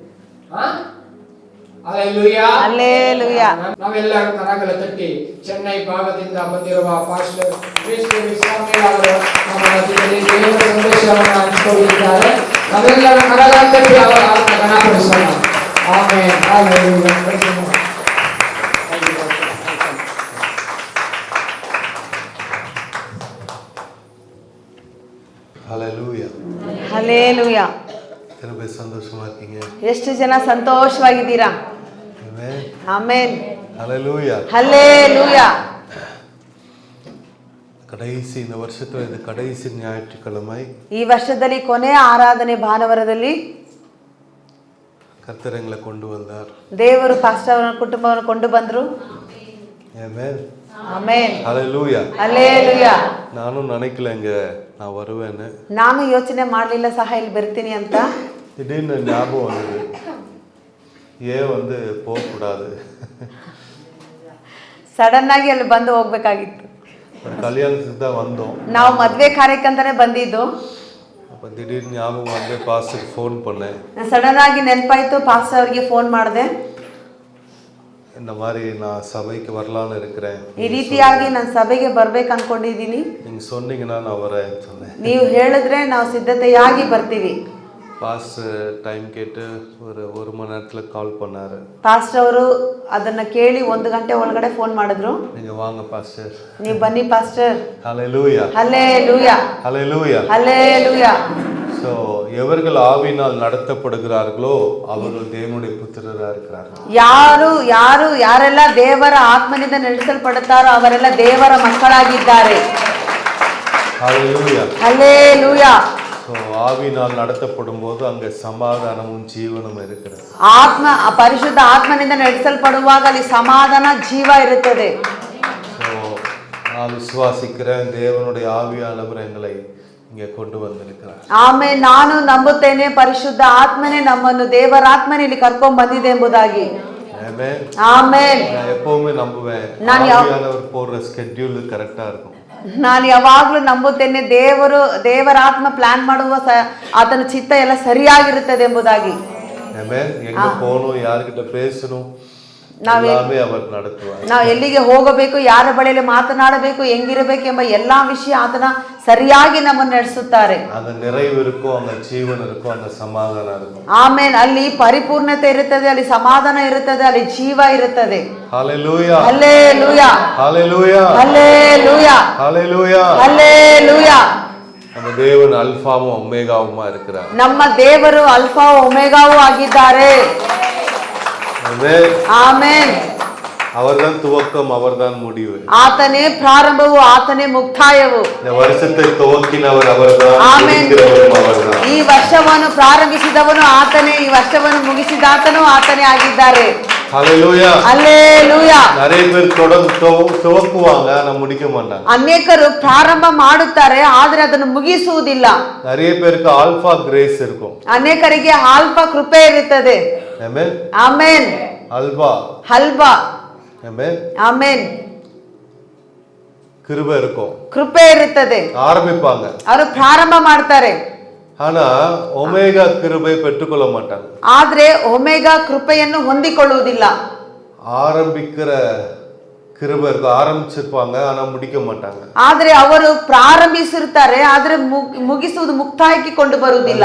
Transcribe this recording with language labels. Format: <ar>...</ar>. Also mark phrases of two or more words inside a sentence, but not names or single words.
<kn>ಹಲ್ಲೆಲೂಯಾ ಹಲ್ಲೆಲೂಯಾ. ನಾವೆಲ್ಲರೂ ಕರಗಳ ತಟ್ಟಿ ಚೆನ್ನೈ ಭಾಗದಿಂದ ಬಂದಿರುವ ಪಾಸ್ಟರ್ ಸ್ವಾಮಿ ಅವರು ನಮ್ಮ ಮಧ್ಯದಲ್ಲಿ ದೇವರ ಸಂದೇಶವನ್ನು ಹಂಚಿಕೊಂಡಿದ್ದಾರೆ. ನಾವೆಲ್ಲರೂ ಕರಗಳ ತಟ್ಟಿ ಅವರನ್ನು ಘನಪಡಿಸೋಣ. ಆಮೆನ್ ಹಲ್ಲೆಲೂಯಾ.</kn> <ta>ஹல்லேலூயா ஹல்லேலூயா. ரொம்ப சந்தோஷமா இருக்கீங்க.</ta> <kn>ಎಷ್ಟು ಜನ ಸಂತೋಷವಾಗಿದ್ದೀರಾ? ಆಮೆನ್ ಆಮೆನ್.</kn> <ta>ஹல்லேலூயா ஹல்லேலூயா. கடைசி இந்த வருஷத்துல இது கடைசி ஞாயிற்றுக்கிழமை.</ta> <kn>ಈ ವರ್ಷದಲ್ಲಿ ಕೊನೆಯ ಆರಾಧನೆ ಭಾನುವಾರದಲ್ಲಿ</kn> <ta>கர்த்தர் எங்களை கொண்டு வந்தார்.</ta> <kn>ದೇವರು ಪಾಸ್ಟರ್ ಅವರ ಕುಟುಂಬವನ್ನು ಕೊಂಡು ಬಂದರು. ಆಮೆನ್ ಆಮೆನ್.</kn> <ta>ஹல்லேலூயா ஹல்லேலூயா. ನಾನು நினைக்கலங்க நான் வருவேன்னு.</ta> <kn>ನಾನು ಯೋಚನೆ ಮಾಡಲಿಲ್ಲ ಸಹ ಇಲ್ಲಿ ಬರ್ತೀನಿ ಅಂತ.</kn> <ta>திடீர்னு ஞாபகம் வந்தது, ஏன் போகக்கூடாது.</ta> <kn>ಸಡನ್ ಆಗಿ ಅಲ್ಲಿ ಬಂದು ಹೋಗ್ಬೇಕಾಗಿತ್ತು.</kn> <ta>கல்யாணத்துக்கு தான் வந்தோம்.</ta> <kn>ನಾವು ಮದುವೆ ಕಾರ್ಯಕ್ಕೆಂತಾನೆ ಬಂದಿದ್ದು.</kn> <ta>அப்போ திடீர்னு ஞாபகம் வந்து பாஸ்டருக்கு ஃபோன் பண்ணேன்.</ta> <kn>ಸಡನ್ ಆಗಿ ನೆನಪಾಯಿತು, ಪಾಸ್ಟರ್ ಅವರಿಗೆ ಫೋನ್ ಮಾಡಿದೆ.</kn> <ta>இந்த மாதிரி நான் சபைக்கு வரலான்னு இருக்கிறேன்,</ta> <kn>ಈ ರೀತಿಯಾಗಿ ನಾನು ಸಭೆಗೆ ಬರ್ಬೇಕು ಅನ್ಕೊಂಡಿದ್ದೀನಿ,</kn> <ta>நீங்கள் சொன்னீங்கன்னா நான் வரேன் சொன்னேன்.</ta> <kn>ನೀವು ಹೇಳಿದ್ರೆ ನಾವು ಸಿದ್ಧತೆಯಾಗಿ ಬರ್ತೀವಿ.</kn> <ta>பாஸ்டர் டைம் கேட்டு ஒரு மணி நேரத்தில் கால் பண்ணாரு.</ta> <kn>ಪಾಸ್ಟರ್ ಅವರು ಅದನ್ನ ಕೇಳಿ 1 ಗಂಟೆ ಒಳಗಡೆ ಫೋನ್ ಮಾಡಿದ್ರು.</kn> <ta>நீங்கள் வாங்க பாஸ்டர்,</ta> <kn>ನೀವು ಬನ್ನಿ ಪಾಸ್ಟರ್.</kn> <ta>ஹல்லேலூயா ஹல்லேலூயா ஹல்லேலூயா ஹல்லேலூயா. ஸோ எவர்கள் ஆவியினால் நடத்தப்படுகிறார்களோ அவர்கள் தேவனுடைய புத்திரராக இருக்கிறார்கள்.</ta> <kn>ಯಾರೆಲ್ಲ ದೇವರ ಆತ್ಮನಿಂದ ನಡೆಸಲ್ಪಡುತ್ತಾರೋ ಅವರೆಲ್ಲ ದೇವರ ಮಕ್ಕಳಾಗಿದ್ದಾರೆ.</kn> <ta>ஹல்லேலூயா ஹல்லேலூயா. ஸோ ஆவியினால் நடத்தப்படும் போது அங்கே சமாதானமும் ஜீவனும் இருக்கிறது.</ta> <kn>ಪರಿಶುದ್ಧ ಆತ್ಮನಿಂದ ನಡೆಸಲ್ಪಡುವಾಗ ಅಲ್ಲಿ ಸಮಾಧಾನ ಜೀವ ಇರುತ್ತದೆ.</kn> <ta>ஸோ நான் விசுவாசிக்கிறேன், தேவனுடைய ஆவியானவர் எங்களை இங்கே கொண்டு வந்திருக்கிறார்.</ta> <kn>ಆಮೇಲೆ ನಾನು ನಂಬುತ್ತೇನೆ, ಪರಿಶುದ್ಧ ಆತ್ಮನೇ ನಮ್ಮನ್ನು ದೇವರ ಆತ್ಮನೇ ಇಲ್ಲಿ ಕರ್ಕೊಂಡು ಬಂದಿದೆ ಎಂಬುದಾಗಿ.</kn> <ta>ஆமென்</ta> <kn>ಆಮೆನ್.</kn> <ta>நான் எப்பவுமே நம்புவேன், ஆவியானவர் போடுற ஸ்கெட்யூல் கரெக்டா இருக்கும்.</ta> <kn>ನಾನು ಯಾವಾಗ್ಲೂ ನಂಬುತ್ತೇನೆ, ದೇವರ ಆತ್ಮ ಪ್ಲಾನ್ ಮಾಡುವ ಆತನ ಚಿತ್ತ ಎಲ್ಲ ಸರಿಯಾಗಿರುತ್ತದೆ ಎಂಬುದಾಗಿ.</kn> <ta>ஆமென். எங்க போகணும், யார்கிட்ட பேசணும், எல்லாமே அவர் நடத்துவார்.</ta> <kn>ನಾವು ಎಲ್ಲಿಗೆ ಹೋಗಬೇಕು, ಯಾರ ಬಳಿಯಲ್ಲಿ ಮಾತನಾಡಬೇಕು, ಹೆಂಗಿರಬೇಕು ಎಂಬ ಎಲ್ಲಾ ವಿಷಯ ಆತನ ಸರಿಯಾಗಿ ನಮ್ಮನ್ನು ನಡೆಸುತ್ತಾರೆ.</kn> <ta>அந்த நிறைவு இருக்கும், அந்த ஜீவன் இருக்கும், அந்த சமாதானம் இருக்கும்.</ta> <kn>ಆಮೇಲೆ ಅಲ್ಲಿ ಪರಿಪೂರ್ಣತೆ ಇರುತ್ತದೆ, ಅಲ್ಲಿ ಸಮಾಧಾನ ಇರುತ್ತದೆ, ಅಲ್ಲಿ ಜೀವ ಇರುತ್ತದೆ.</kn> <ta>ஹல்லேலூயா ஹல்லேலூயா ஹல்லேலூயா ஹல்லேலூயா ஹல்லேலூயா ஹல்லேலூயா. நம்ம தேவன் அல்பாவும் ஒமேகாவுமா இருக்கிறார்.</ta> <kn>ನಮ್ಮ ದೇವರು ಅಲ್ಫಾ ಒಮೆಗಾವೂ ಆಗಿದ್ದಾರೆ. ಆಮೆನ್.</kn> <ta>அவர்தான் துவக்கம், அவர்தான் முடிவு.</ta> <kn>ಆತನೇ ಪ್ರಾರಂಭವು, ಆತನೇ ಮುಕ್ತಾಯವು.</kn> <ta>இந்த வருஷத்தை துவக்கினவர் அவர்தான், முடிக்கிறவரும் அவர்தான்.</ta> <kn>ಈ ವರ್ಷವನ್ನು ಪ್ರಾರಂಭಿಸಿದವನು ಆತನೇ, ಈ ವರ್ಷವನ್ನು ಮುಗಿಸಿದಾತನು ಆತನೇ ಆಗಿದ್ದಾರೆ.</kn> <ta>ஹல்லேலூயா ஹல்லேலூயா. நிறைய பேர் துவக்குவாங்க, ஆனா முடிக்க மாட்டாங்க.</ta> <kn>ಅನೇಕರು ಪ್ರಾರಂಭ ಮಾಡುತ್ತಾರೆ, ಆದರೆ ಅದನ್ನು ಮುಗಿಸುವುದಿಲ್ಲ.</kn> <ta>நிறைய பேருக்கு</ta> <en>alpha grace</en> <ta>இருக்கும்,</ta> <kn>ಅನೇಕರಿಗೆ ಆಲ್ಫಾ ಕೃಪೆ ಇರುತ್ತದೆ.</kn> <ta>ஆமென்</ta> <kn>ಆಮೆನ್.</kn> <ta>அல்பா</ta> <kn>ಹಲ್ಬಾ.</kn> <ta>ஆமென்</ta> <kn>ಆಮೆನ್.</kn> <ta>கிருபை இருக்கும்,</ta> <kn>ಕೃಪೆ ಇರುತ್ತದೆ,</kn> <ta>ஆரம்பிப்பாங்க,</ta> <kn>ಅವರು ಪ್ರಾರಂಭ ಮಾಡ್ತಾರೆ.</kn> <ta>ஆனா ஒமேகா கிருபை பெற்றுக்கொள்ள மாட்டாங்க.</ta> <kn>ಆದ್ರೆ ಒಮೆಗಾ ಕೃಪೆಯನ್ನು ಹೊಂದಿಕೊಳ್ಳುವುದಿಲ್ಲ.</kn> <ta>ஆரம்பிக்கிற கிருபை இருக்கும், ஆரம்பிச்சிருப்பாங்க ஆனா முடிக்க மாட்டாங்க.</ta> <kn>ಆದ್ರೆ ಅವರು ಪ್ರಾರಂಭಿಸಿರ್ತಾರೆ, ಆದ್ರೆ ಮುಗಿಸುವುದು ಮುಕ್ತಾಯಕ್ಕೆ ಕೊಂಡು ಬರುವುದಿಲ್ಲ.</kn>